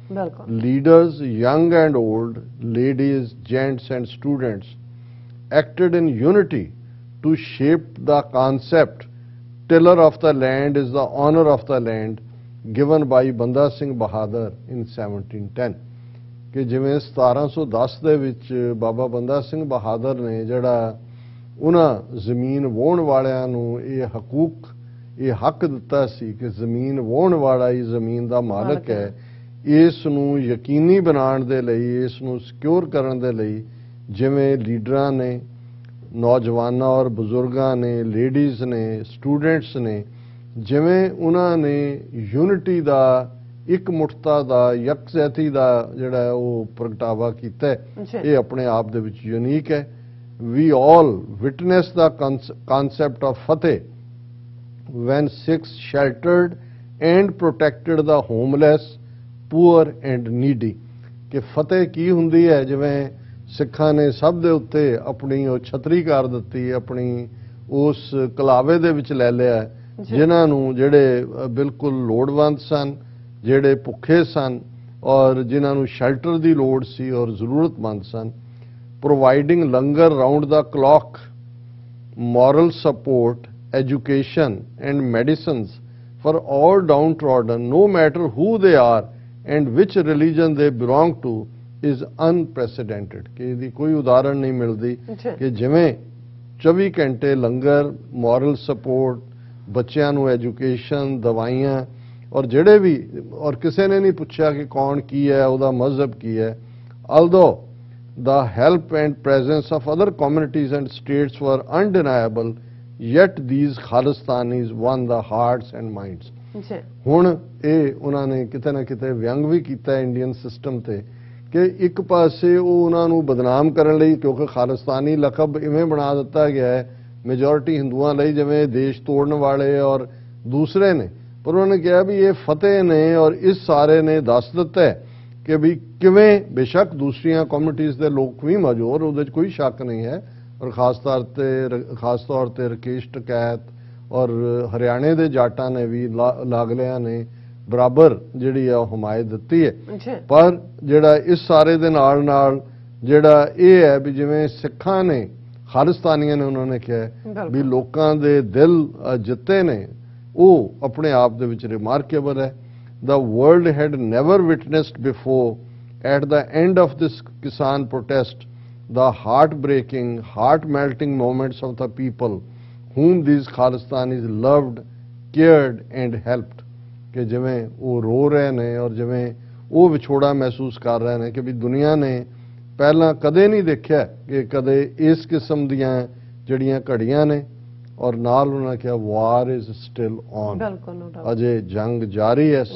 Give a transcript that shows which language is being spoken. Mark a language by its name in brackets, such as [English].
[English] Leaders young and old, ladies, gents and students acted in unity to shape the concept tiller of the land is the honor of the land given by Banda Singh Bahadur in 1710। [Punjabi] ਕਿ ਜਿਵੇਂ 1710 ਦੇ ਵਿੱਚ ਬਾਬਾ ਬੰਦਾ ਸਿੰਘ ਬਹਾਦਰ ਨੇ ਜਿਹੜਾ ਉਹਨਾਂ ਜ਼ਮੀਨ ਵਾਹੁਣ ਵਾਲਿਆਂ ਨੂੰ ਇਹ ਹਕੂਕ, ਇਹ ਹੱਕ ਦਿੱਤਾ ਸੀ ਕਿ ਜ਼ਮੀਨ ਵਾਹੁਣ ਵਾਲਾ ਹੀ ਜ਼ਮੀਨ ਦਾ ਮਾਲਕ ਹੈ, ਇਸ ਨੂੰ ਯਕੀਨੀ ਬਣਾਉਣ ਦੇ ਲਈ, ਇਸ ਨੂੰ ਸਿਕਿਉਰ ਕਰਨ ਦੇ ਲਈ ਜਿਵੇਂ ਲੀਡਰਾਂ ਨੇ, ਨੌਜਵਾਨਾਂ ਔਰ ਬਜ਼ੁਰਗਾਂ ਨੇ, ਲੇਡੀਜ਼ ਨੇ, ਸਟੂਡੈਂਟਸ ਨੇ, ਜਿਵੇਂ ਉਹਨਾਂ ਨੇ ਯੂਨਿਟੀ ਦਾ, ਇੱਕ ਮੁੱਠਤਾ ਦਾ, ਯਕਜਹਿਤੀ ਦਾ ਜਿਹੜਾ ਹੈ ਉਹ ਪ੍ਰਗਟਾਵਾ ਕੀਤਾ ਹੈ, ਇਹ ਆਪਣੇ ਆਪ ਦੇ ਵਿੱਚ ਯੂਨੀਕ ਹੈ। [English] We all witness the concept of Fateh when Sikhs sheltered and protected the homeless, poor and needy। [Punjabi] ਕਿ ਫਤਿਹ ਕੀ ਹੁੰਦੀ ਹੈ? ਜਿਵੇਂ ਸਿੱਖਾਂ ਨੇ ਸਭ ਦੇ ਉੱਤੇ ਆਪਣੀ ਉਹ ਛਤਰੀ ਕਰ ਦਿੱਤੀ, ਆਪਣੀ ਉਸ ਕਲਾਵੇ ਦੇ ਵਿੱਚ ਲੈ ਲਿਆ, ਜਿਨ੍ਹਾਂ ਨੂੰ ਜਿਹੜੇ ਬਿਲਕੁਲ ਲੋੜਵੰਦ ਸਨ, ਜਿਹੜੇ ਭੁੱਖੇ ਸਨ ਔਰ ਜਿਨ੍ਹਾਂ ਨੂੰ ਸ਼ੈਲਟਰ ਦੀ ਲੋੜ ਸੀ ਔਰ ਜ਼ਰੂਰਤਮੰਦ ਸਨ। [English] Providing langar round the clock, moral support, education and medicines for all downtrodden, no matter who they are and which religion they belong to, is unprecedented। [Punjabi] ਕਿ ਇਹਦੀ ਕੋਈ ਉਦਾਹਰਣ ਨਹੀਂ ਮਿਲਦੀ ਕਿ ਜਿਵੇਂ 24 ਘੰਟੇ ਲੰਗਰ, moral support, ਬੱਚਿਆਂ ਨੂੰ ਐਜੂਕੇਸ਼ਨ, ਦਵਾਈਆਂ, ਔਰ ਜਿਹੜੇ ਵੀ, ਔਰ ਕਿਸੇ ਨੇ ਨਹੀਂ ਪੁੱਛਿਆ ਕਿ ਕੌਣ ਕੀ ਹੈ, ਉਹਦਾ ਮਜ਼ਹਬ ਕੀ ਹੈ। [English] although the help and presence of other communities and states were undeniable, yet these Khalistanis won the hearts and minds। [Punjabi] ਹੁਣ ਇਹ ਉਹਨਾਂ ਨੇ ਕਿਤੇ ਨਾ ਕਿਤੇ ਵਿਅੰਗ ਵੀ ਕੀਤਾ ਇੰਡੀਅਨ ਸਿਸਟਮ ਤੇ ਕਿ ਇੱਕ ਪਾਸੇ ਉਹ ਉਹਨਾਂ ਨੂੰ ਬਦਨਾਮ ਕਰਨ ਲਈ, ਕਿਉਂਕਿ ਖਾਲਿਸਤਾਨੀ ਲਕਬ ਇਵੇਂ ਬਣਾ ਦਿੱਤਾ ਗਿਆ ਹੈ ਮੈਜੋਰਿਟੀ ਹਿੰਦੂਆਂ ਲਈ ਜਿਵੇਂ ਦੇਸ਼ ਤੋੜਨ ਵਾਲੇ ਔਰ ਦੂਸਰੇ ਨੇ, ਪਰ ਉਹਨਾਂ ਨੇ ਕਿਹਾ ਵੀ ਇਹ ਫਤਿਹ ਨੇ ਔਰ ਇਸ ਸਾਰੇ ਨੇ ਦੱਸ ਦਿੱਤਾ ਹੈ ਕਿ ਵੀ ਕਿਵੇਂ ਬੇਸ਼ੱਕ ਦੂਸਰੀਆਂ ਕਮਿਊਨਿਟੀਜ਼ ਦੇ ਲੋਕ ਵੀ ਮੌਜੂਦ, ਉਹਦੇ 'ਚ ਕੋਈ ਸ਼ੱਕ ਨਹੀਂ ਹੈ, ਔਰ ਖਾਸ ਤੌਰ ਤੇ ਰਕੇਸ਼ ਟਕੈਤ ਔਰ ਹਰਿਆਣੇ ਦੇ ਜਾਟਾਂ ਨੇ ਵੀ, ਲਾਗਲਿਆਂ ਨੇ ਬਰਾਬਰ ਜਿਹੜੀ ਆ ਉਹ ਹਮਾਇਤ ਦਿੱਤੀ ਹੈ। ਪਰ ਜਿਹੜਾ ਇਸ ਸਾਰੇ ਦੇ ਨਾਲ ਨਾਲ ਜਿਹੜਾ ਇਹ ਹੈ ਵੀ ਜਿਵੇਂ ਸਿੱਖਾਂ ਨੇ, ਖਾਲਿਸਤਾਨੀਆਂ ਨੇ, ਉਹਨਾਂ ਨੇ ਕਿਹਾ ਵੀ ਲੋਕਾਂ ਦੇ ਦਿਲ ਜਿੱਤੇ ਨੇ, ਉਹ ਆਪਣੇ ਆਪ ਦੇ ਵਿੱਚ ਰਿਮਾਰਕੇਬਲ ਹੈ। [English] The world had never witnessed before, at the end of this Kisan protest, the heartbreaking, heart-melting moments of the people whom these Khalistanis loved, cared and helped। [Punjabi] ਕਿ ਜਿਵੇਂ ਉਹ ਰੋ ਰਹੇ ਨੇ ਔਰ ਜਿਵੇਂ ਉਹ ਵਿਛੋੜਾ ਮਹਿਸੂਸ ਕਰ ਰਹੇ ਨੇ ਕਿ ਵੀ ਦੁਨੀਆ ਨੇ ਪਹਿਲਾਂ ਕਦੇ ਨਹੀਂ ਦੇਖਿਆ ਕਿ ਕਦੇ ਇਸ ਕਿਸਮ ਦੀਆਂ ਜਿਹੜੀਆਂ ਘੜੀਆਂ ਨੇ, ਔਰ ਨਾਲ ਉਹਨਾਂ ਕਿਹਾ [English] war is still on, [Punjabi] ਅਜੇ ਜੰਗ ਜਾਰੀ ਹੈ।